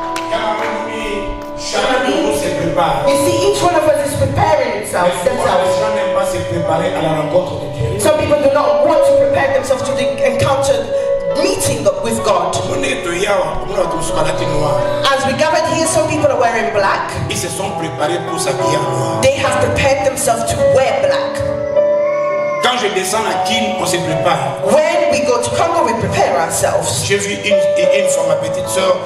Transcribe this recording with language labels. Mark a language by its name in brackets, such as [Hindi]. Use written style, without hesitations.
[French] Car chacun de nous se prépare. [English] You see, each one of us is preparing themselves. [French] Les gens n'aiment pas se préparer à la rencontre de Dieu. [English] Some people do not want to prepare themselves to the encounter meeting with God. As we gathered here, some people are wearing black. [French] Ils se sont préparés pour s'habiller en noir. [English] They have prepared themselves to wear black. [French] Quand je descends à Kin, on se prépare. [English] When we go to Congo, we prepare ourselves. [French] J'ai vu une fois ma petite soeur.